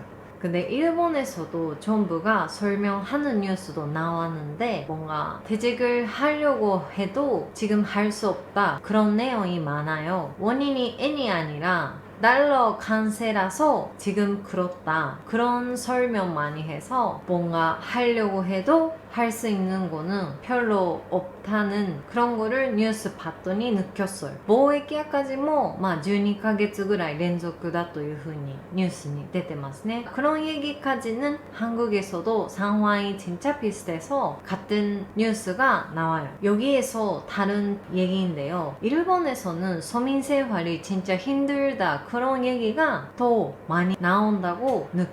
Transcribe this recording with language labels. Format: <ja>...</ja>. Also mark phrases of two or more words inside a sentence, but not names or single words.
<ko>근데 일본에서도 정부가 설명하는 뉴스도 나왔는데 뭔가 대책을 하려고 해도 지금 할 수 없다 그런 내용이 많아요. 원인이 N이 아니라 달러 강세라서 지금 그렇다 그런 설명 많이 해서 뭔가 하려고 해도 할 수 있는 거는 별로 없다는 그런 거를 뉴스 봤더니 느꼈어요.</ko> <ja>貿易赤字も 12ヶ月ぐらい連続だというふうにニュースに出てますね.</ja> <ko>그런 얘기까지는 한국에서도 상황이 진짜 비슷해서 같은 뉴스가 나와요. 여기에서 다른 얘기인데요. 일본에서는 서민 생활이 진짜 힘들다 그런 얘기가 더 많이 나온다고 느꼈어요.</ko>